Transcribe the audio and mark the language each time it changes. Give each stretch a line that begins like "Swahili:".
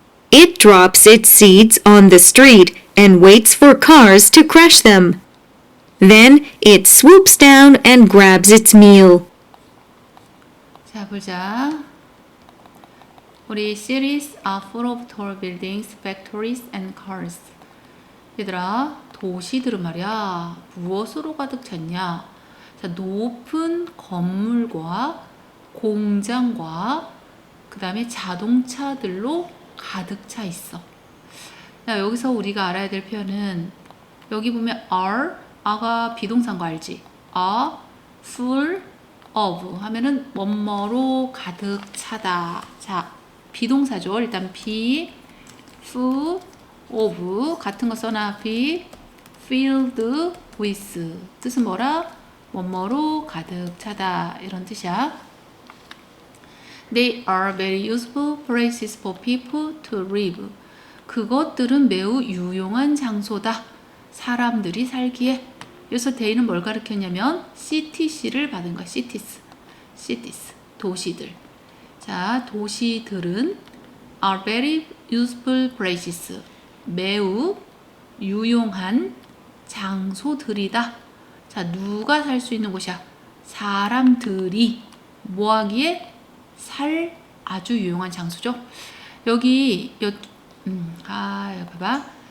English: It drops its seeds on the street and waits for cars to crush them. Then it swoops down and grabs its meal.
Korean: 자, 보자. 우리
English: cities are full of tall buildings, factories, and cars.
Korean: 얘들아, 도시들은 말이야, 무엇으로 가득 찼냐? 자, 높은 건물과 공장과 그 다음에 자동차들로 가득 차 있어. 자, 여기서 우리가 알아야 될 표현은 여기 보면 are가 비동사인 거 알지?
English: are full of
Korean: 하면은 뭐뭐로 가득 차다. 자, 비동사죠. 일단
English: be full of
Korean: 같은 거 써놔.
English: be filled with
Korean: 뜻은 뭐라? 뭐뭐로 가득 차다 이런 뜻이야.
English: They are very useful places for people to live.
Korean: 그것들은 매우 유용한 장소다. 사람들이 살기에. 여기서 they는 뭘 가르쳤냐면 CTC를 받은 거야. cities, 도시들. 자, 도시들은
English: are very useful places.
Korean: 매우 유용한 장소들이다. 자, 누가 살 수 있는 곳이야? 사람들이 뭐 하기에? 살 아주 유용한 장소죠. 여기 봐봐.